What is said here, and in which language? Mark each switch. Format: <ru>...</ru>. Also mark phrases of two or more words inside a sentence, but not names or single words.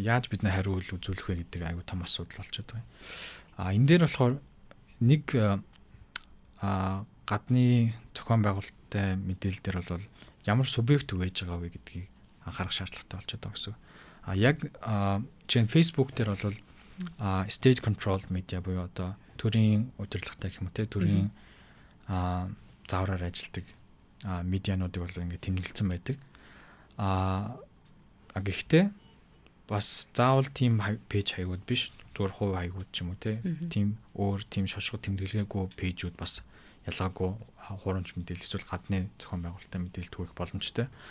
<mn>Яаж бид нар хариу үзүүлэх вэ гэдэг аюу том асуудал болчиход байгаа юм. Энэ дээр болохоор нэг гадны зохион байгуулалттай мэдээлэл дээр бол ямар субъект үгэж байгаа вэ гэдгийг анхаарах шаардлагатай болчиход байгаа гэсэн. Яг чинь Facebook дээр бол</mn> <en>state controlled media</en> <mn>буюу одоо төрийн удирдлагатай гэх юм те төрийн заавраар ажилладаг медиануудыг бол ингээд тэмдэглэсэн байдаг. Гэхдээ бас заавал тийм пэйж хаягууд биш, зүгээр хувь хаягууд ч юм уу те. Тийм өөр тийм шошго тэмдэглэгээгүй пэйжүүд бас ялгаагүй хуурамч мэдээлэл эсвэл гадны зохион байгуулалтын мэдээлэл түгэх боломжтой.</mn>